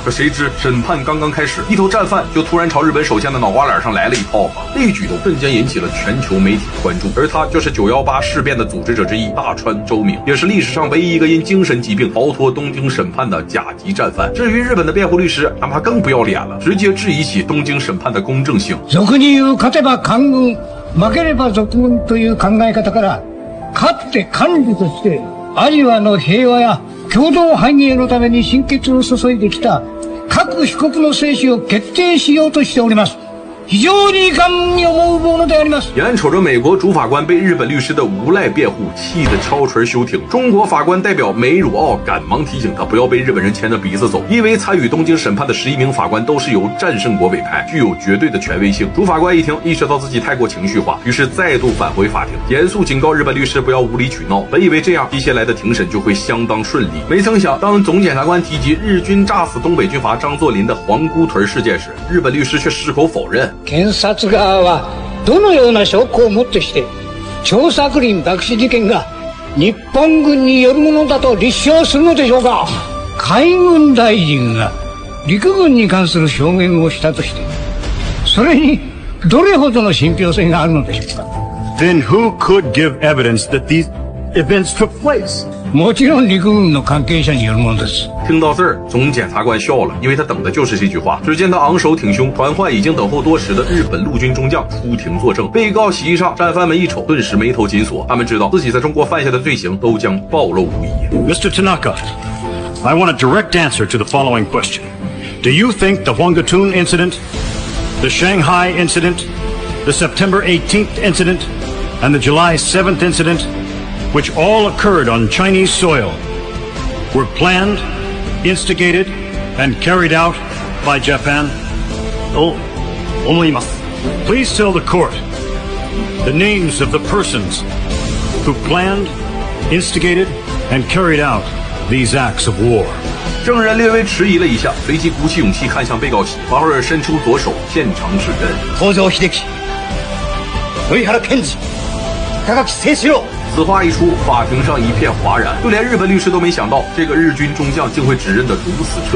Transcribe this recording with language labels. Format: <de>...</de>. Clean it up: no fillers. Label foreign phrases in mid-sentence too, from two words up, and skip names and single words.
<zh>可谁知审判刚刚开始，一头战犯就突然朝日本首相的脑瓜脸上来了一炮吧。这一举动瞬间引起了全球媒体的关注，而他就是918事变的组织者之一大川周明，也是历史上唯一一个因精神疾病逃脱东京审判的甲级战犯。至于日本的辩护律师，他们更不要脸了，直接质疑起东京审判的公正性。</zh> <ja>俗に言う勝てば官軍、負ければ賊軍という考え方から、勝って幹事としてアジアの平和や共同繁栄のために心血を注いできた各被告の生死を決定しようとしております。非常に遺憾に思うものであります。</ja> <zh>眼瞅着美国主法官被日本律师的无赖辩护气得敲锤休庭，中国法官代表梅如敖赶忙提醒他不要被日本人牵着鼻子走，因为参与东京审判的11名法官都是由战胜国委派，具有绝对的权威性。主法官一听，意识到自己太过情绪化，于是再度返回法庭，严肃警告日本律师不要无理取闹。本以为这样接下来的庭审就会相当顺利，没曾想当总检察官提及日军炸死东北军阀张作霖的皇姑屯事件时，日本律师却矢口否认。</zh> <ja>検察側はどのような証拠をもってして張作霖爆死事件が日本軍によるものだと立証するのでしょうか。海軍大臣が陸軍に関する証言をしたとして、それにどれほどの信憑性があるのでしょうか。</ja> <en>Then who could give evidence that these events took place?</en> <ja>もちろん陸軍の関係者によるものです。</ja> <zh>听到这儿，总检察官笑了，因为他等的就是这句话。只见他昂首挺胸，传唤已经等候多时的日本陆军中将出庭作证。被告席上，战犯们一瞅，顿时眉头紧锁。他们知道自己在中国犯下的罪行都将暴露无遗。</zh> <en>Mr. Tanaka, I want a direct answer to the following question. Do you think the Whangatun incident, the Shanghai incident, the September 18th incident, and the July 7th incident, which all occurred on Chinese soil, were planned, instigated, and carried out by Japan? Please tell the court the names of the persons who planned, instigated, and carried out these acts of war.</en> <zh>证人略微迟疑了一下，随即鼓起勇气看向被告席，华尔伸出左手，现场指认。東條英機、上原健治、高垣清志郎。此话一出，法庭上一片哗然，就连日本律师都没想到，这个日军中将竟会指认得如此彻底。</zh>